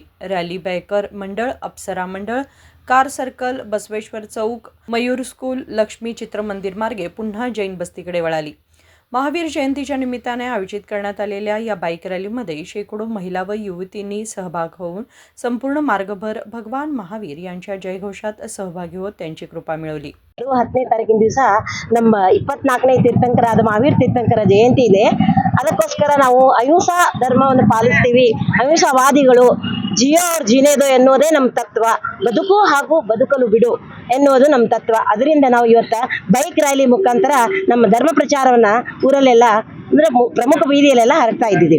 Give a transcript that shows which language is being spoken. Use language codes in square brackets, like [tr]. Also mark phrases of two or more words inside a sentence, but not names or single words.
[mr] रॅली बायकर मंडळ, अप्सरा मंडळ, कार सर्कल, बसवेश्वर चौक, मयूर स्कूल, लक्ष्मी चित्रमंदिर मार्गे पुन्हा जैन बस्तीकडे वळाली। महावीर जयंतीच्या निमित्ताने आयोजित करण्यात आलेल्या या बाईक रॅलीमध्ये शेकडो महिला व युवतींनी सहभाग होऊन संपूर्ण मार्गभर भगवान महावीर यांच्या जयघोषात सहभागी होत त्यांची कृपा मिळवली। [kn] 10ನೇ ತಾರೀಕಿನ ದಿವಸ ನಮ್ಮ 24ನೇ ತೀರ್ಥಂಕರಾದ ಮಹಾವೀರ ತೀರ್ಥಂಕರ ಜಯಂತಿ ಇದೆ। ಅದಕ್ಕೋಸ್ಕರ ನಾವು ಅಹಿಂಸಾ ಧರ್ಮವನ್ನು ಪಾಲಿಸ್ತೀವಿ। ಅಹಿಂಸಾವಾದಿಗಳು [hi] जियो और जीने दो [kn] ಎನ್ನುವುದೇ ನಮ್ಮ ತತ್ವ। ಬದುಕು ಹಾಗೂ ಬದುಕಲು ಬಿಡು ಎನ್ನುವುದು ನಮ್ಮ ತತ್ವ। ಅದರಿಂದ ನಾವು ಇವತ್ತು ಬೈಕ್ ರ್ಯಾಲಿ ಮುಖಾಂತರ ನಮ್ಮ ಧರ್ಮ ಪ್ರಚಾರವನ್ನ ಊರಲ್ಲೆಲ್ಲ ಅಂದ್ರೆ ಪ್ರಮುಖ ಬೀದಿಯಲ್ಲೆಲ್ಲ ಹರಡ್ತಾ ಇದ್ದೀವಿ।